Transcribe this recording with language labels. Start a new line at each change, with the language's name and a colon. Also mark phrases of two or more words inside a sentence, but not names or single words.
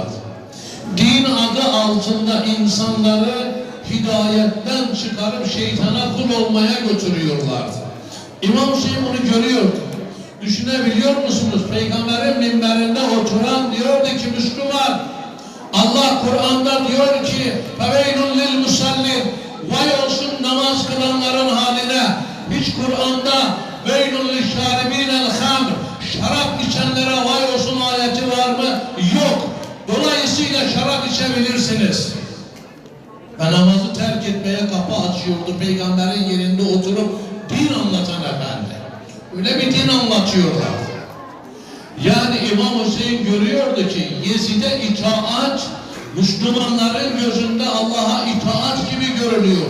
Turkish: Din adı altında insanları hidayetten çıkarıp şeytana kul olmaya götürüyorlar. İmam Hüseyin bunu görüyordu. Düşünebiliyor musunuz? Peygamberin minberinde oturan diyordu ki Müslüman, Allah Kur'an'da diyor ki
Arabic: فَوَيْلٌ لِلْمُسَلِّينَ
Turkish: Vay olsun namaz kılanların haline. Hiç Kur'an'da
Arabic: وَيْلٌ لِلْشَارِب۪ينَ الْخَمْرِ
Turkish: Şarap içenlere vay olsun ayeti var mı? Yok. Dolayısıyla ve namazı terk etmeye kapı açıyordu. Peygamberin yerinde oturup din anlatan efendi. Öyle bir din anlatıyorlar. Yani İmam Hüseyin görüyordu ki Yezid'e itaat Müslümanların gözünde Allah'a itaat gibi görülüyor.